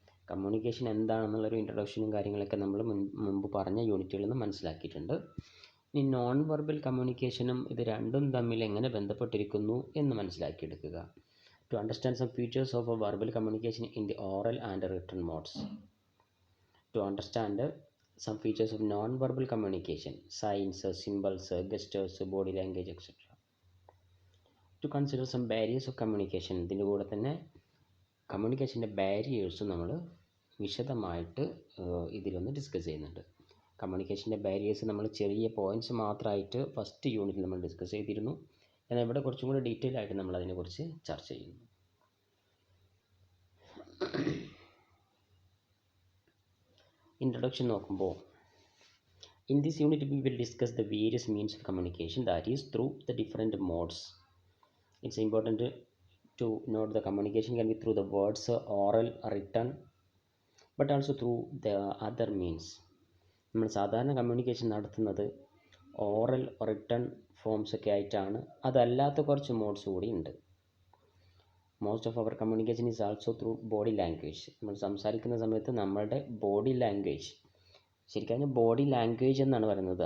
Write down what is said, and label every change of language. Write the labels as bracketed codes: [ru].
[ml] Communication എന്താണെന്നുള്ളൊരു ഇൻട്രൊഡക്ഷനും കാര്യങ്ങളൊക്കെ നമ്മൾ മുമ്പ് പറഞ്ഞ യൂണിറ്റുകളിൽ നിന്ന് മനസ്സിലാക്കിയിട്ടുണ്ട്. ഇനി നോൺ വെർബൽ കമ്മ്യൂണിക്കേഷനും ഇത് രണ്ടും തമ്മിൽ എങ്ങനെ ബന്ധപ്പെട്ടിരിക്കുന്നു എന്ന് മനസ്സിലാക്കിയെടുക്കുക. [en] To understand some features of a verbal communication in the oral and written modes. To understand some features of non-verbal communication, signs, symbols, gestures, body language, etc. To consider some barriers of communication. [ml] ഇതിൻ്റെ കൂടെ തന്നെ കമ്മ്യൂണിക്കേഷൻ്റെ ബാരിയേഴ്സും നമ്മൾ വിശദമായിട്ട് ഇതിലൊന്ന് discuss ചെയ്യുന്നുണ്ട്. കമ്മ്യൂണിക്കേഷൻ്റെ barriers നമ്മൾ ചെറിയ points മാത്രമായിട്ട് ഫസ്റ്റ് യൂണിറ്റിൽ നമ്മൾ ഡിസ്കസ് ചെയ്തിരുന്നു. എന്നാൽ ഇവിടെ കുറച്ചും കൂടി ഡീറ്റെയിൽ ആയിട്ട് നമ്മൾ അതിനെക്കുറിച്ച് ചർച്ച ചെയ്യുന്നു. [en] Introduction നോക്കുമ്പോൾ, in this unit we will discuss the various means of communication, that is through the different modes. It's important to note the communication can be through the words, oral, written, but also through the other means. [ml] നമ്മൾ സാധാരണ communication നടത്തുന്നത് oral, written forms ഒക്കെ ആയിട്ടാണ്. അതല്ലാത്ത കുറച്ച് modes കൂടി ഉണ്ട്. [en] Most of our communication is also through body language. [ml] നമ്മൾ സംസാരിക്കുന്ന സമയത്ത് നമ്മളുടെ ബോഡി ലാംഗ്വേജ്, ശരിക്കും ബോഡി ലാംഗ്വേജ് എന്നാണ് പറയുന്നത്.